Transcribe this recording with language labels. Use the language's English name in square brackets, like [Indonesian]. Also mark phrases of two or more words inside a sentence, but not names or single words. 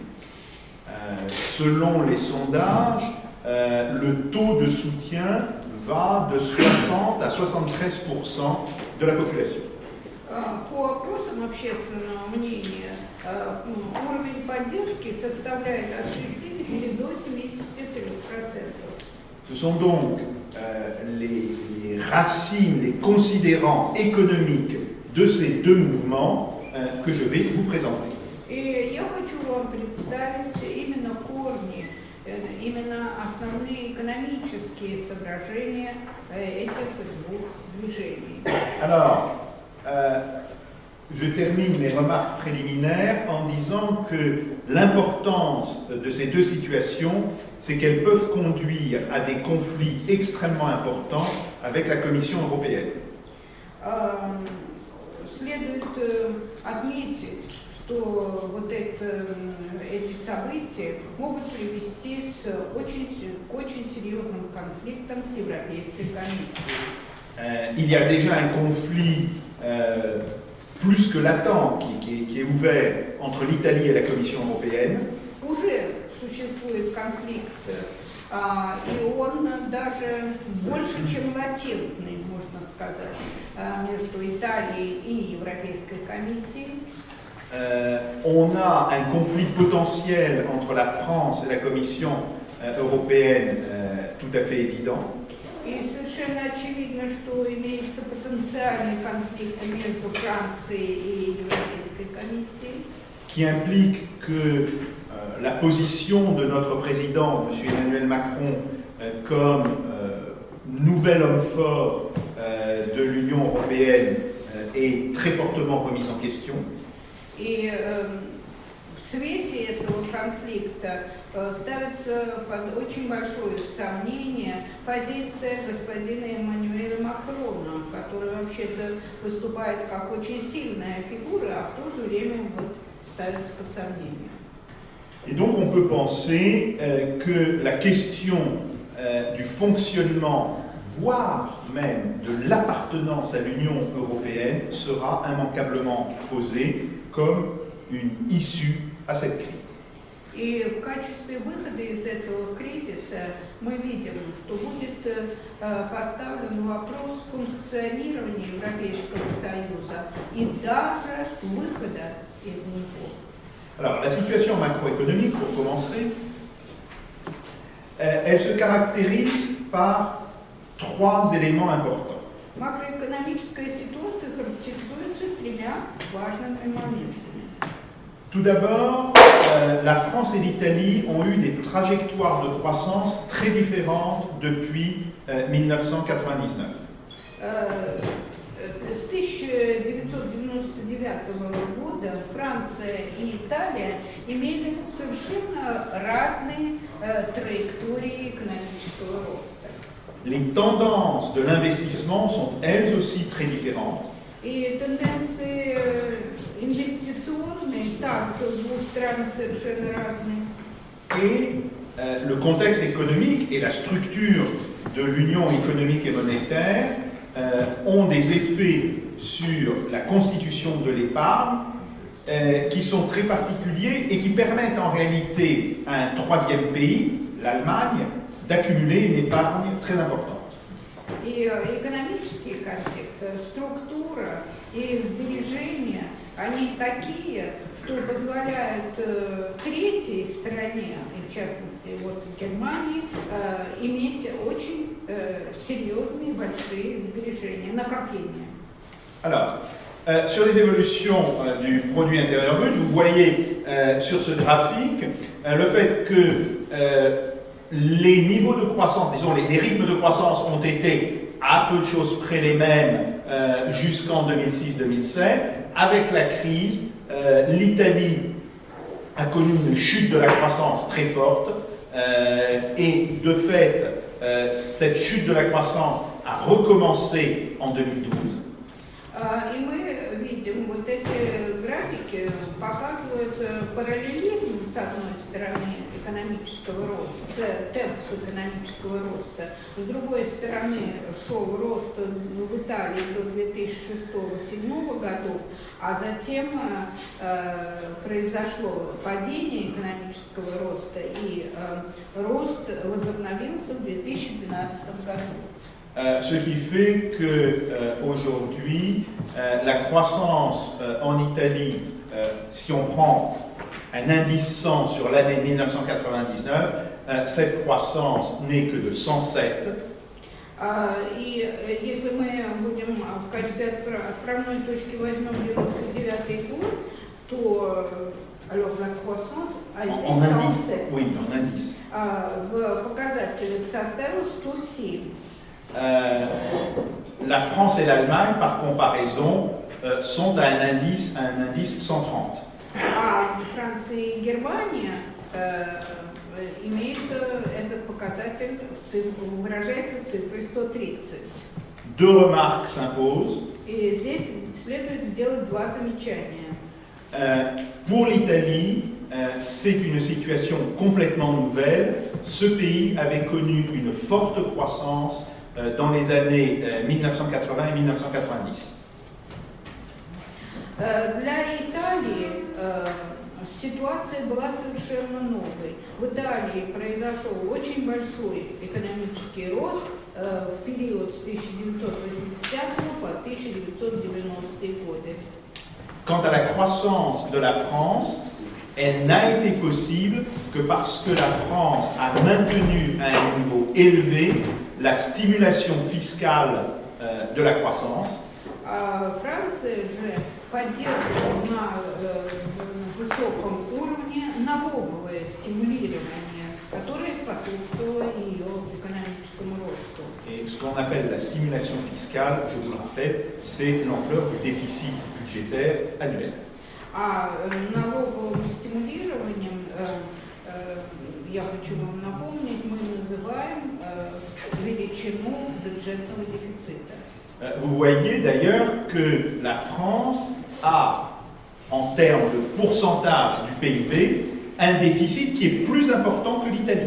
[French] Selon les sondages, le taux de soutien va de 60 à 73% de la population. [Russian] По опросам общественного мнения уровень поддержки составляет от 60 до 73%. [French] Ce sont donc les racines, les considérants économiques de ces 2 mouvements que je vais vous présenter. [Russian] И я хочу вам представить именно корни, именно основные экономические соображения этих 2 движений. [French] Alors, je termine mes remarques préliminaires en disant que l'importance de ces 2 situations, c'est qu'elles peuvent conduire à des conflits extrêmement importants avec la Commission européenne. [Russian] Следует отметить, что вот эти события могут привести к очень серьезным конфликтам с Европейской комиссией. [French] Il y a déjà un conflit plus que latent qui est ouvert entre l'Italie et la Commission européenne. [Russian] Уже существует конфликт И он даже больше, чем латентный, можно сказать, между Италией и Европейской комиссией. [French] On a un conflit potentiel entre la France et la Commission européenne tout à fait évident. [Russian] И совершенно очевидно, что имеется потенциальный конфликт между Францией и Европейской комиссией, [French] qui implique que la position de notre président, M. Emmanuel Macron, comme nouvel homme fort de l'Union européenne est très fortement remise en question. [Russian] И в свете этого конфликта ставится под очень большое сомнение позиция господина Эммануэля Макрона, который вообще-то выступает как очень сильная фигура, а в то же время вот ставится под сомнение. [French] Et donc on peut penser que la question du fonctionnement, voire même de l'appartenance à l'Union européenne, sera immanquablement posée comme une issue à cette crise. [Russian] И в качестве выхода из этого кризиса мы видим, что будет поставлен вопрос функционирования Европейского Союза и даже выхода из него. [French] Alors, la situation macroéconomique, pour commencer, elle se caractérise par trois éléments importants. [Russian] Макроэкономическая ситуация характеризуется тремя важными моментами. [French] Tout d'abord, la France et l'Italie ont eu des trajectoires de croissance très différentes depuis 1999. [Russian] С 1999 года Франция и Италия имели совершенно разные траектории экономического роста. [French] Les tendances de l'investissement sont elles aussi très différentes. [Russian] И тенденции инвестиционные также в двух странах совершенно разные. [French] Et le contexte économique et la structure de l'Union économique et monétaire ont des effets sur la constitution de l'épargne qui sont très particuliers et qui permettent en réalité à un troisième pays, l'Allemagne, d'accumuler une épargne très importante. [Russian] И экономический контекст, структура и сбережения, они такие, что позволяют третьей стране, и в частности вот Германии, иметь очень серьезные большие сбережения, накопления. [French] Alors, sur les évolutions du produit intérieur brut, vous voyez sur ce graphique le fait que les niveaux de croissance, disons les rythmes de croissance ont été à peu de choses près les mêmes jusqu'en 2006-2007. Avec la crise, l'Italie a connu une chute de la croissance très forte et de fait, cette chute de la croissance a recommencé en 2012. [Russian] И мы видим, вот эти графики показывают параллелизм, с одной стороны, экономического роста, темп экономического роста, с другой стороны, шел рост в Италии до 2006-2007 годов, а затем произошло падение экономического роста, и рост возобновился в 2012 году. [French] Ce qui fait qu'aujourd'hui, la croissance en Italie, si on prend un indice 100 sur l'année 1999, cette croissance n'est que de 107. [Russian] И если мы будем в качестве отправной точки возьмем 99 год, то [French] alors la croissance a été 107. Oui, en indice. [Russian] В показателях составил 107. [French] La France et l'Allemagne, par comparaison, sont à un indice 130. [Russian] А Франция и Германия имеют этот показатель, выражается цифрой 130. [French] Deux remarques s'imposent. [Russian] И здесь следует сделать два замечания. [French] Pour l'Italie, c'est une situation complètement nouvelle. Ce pays avait connu une forte croissance dans les années 1980 et 1990. [Russian] Для Италии ситуация была совершенно новой. В Италии произошел очень большой экономический рост в период с 1980 по 1990 годы. [French] Quant à la croissance de la France, elle n'a été possible que parce que la France a maintenu à un niveau élevé la stimulation fiscale de la croissance. [Russian] Франция же поддерживала на высоком уровне налоговое стимулирование, которое способствовало ее экономическому росту. [French] Et ce qu'on appelle la stimulation fiscale, je vous le rappelle, c'est l'ampleur du déficit budgétaire annuel. [Russian] Налоговым стимулированием, я хочу вам напомнить, мы называем величину бюджетного дефицита. [French] Vous voyez d'ailleurs que la France a, en termes de pourcentage du PIB, un déficit qui est plus important que l'Italie.